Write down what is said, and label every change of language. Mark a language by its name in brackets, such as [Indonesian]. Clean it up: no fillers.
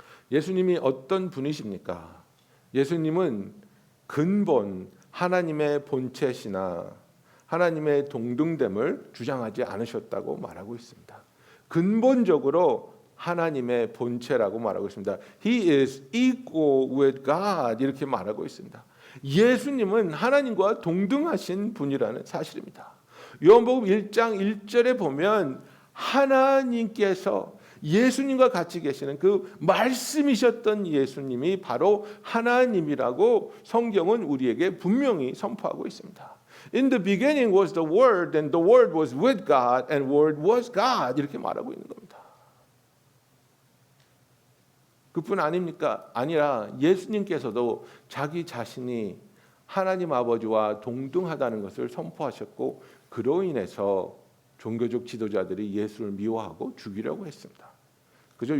[Korean] 예수님이 어떤 분이십니까? 예수님은 근본 하나님의 본체시나 하나님의 동등됨을 주장하지 않으셨다고 말하고 있습니다. 근본적으로 하나님의 본체라고 말하고 있습니다. [English] He is equal with God [Korean] 이렇게 말하고 있습니다. 예수님은 하나님과 동등하신 분이라는 사실입니다. 요한복음 1장 1절에 보면 하나님께서 예수님과 같이 계시는 그 말씀이셨던 예수님이 바로 하나님이라고 성경은 우리에게 분명히 선포하고 있습니다. [English] In the beginning was the Word, and the Word was with God, and Word was God. [Korean] 이렇게 말하고 있는 겁니다. 그뿐 아닙니까? 아니라 예수님께서도 자기 자신이 하나님 아버지와 동등하다는 것을 선포하셨고 그로 인해서 종교적 지도자들이 예수를 미워하고 죽이려고 했습니다. 그죠?